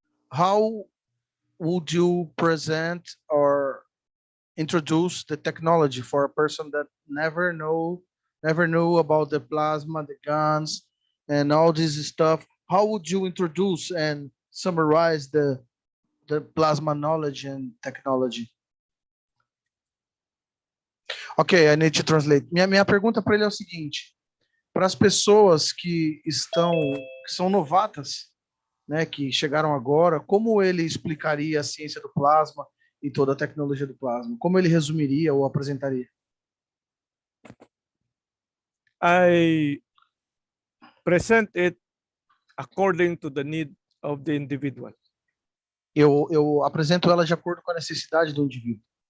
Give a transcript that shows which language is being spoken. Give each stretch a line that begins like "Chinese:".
English: How would you present or introduce the technology for a person that never knew about the plasma, the guns, and all this stuff? How would you introduce and summarize the plasma knowledge and technology? Okay, I need to translate.
Portuguese: Minha pergunta para ele é o seguinte: para as pessoas que são novatas, né, que chegaram agora, como ele explicaria a ciência do plasma e toda a tecnologia do plasma? Como ele resumiria ou apresentaria?
English: I present it according to the need of the individual.
Portuguese: Eu apresento ela de acordo com a necessidade do indivíduo.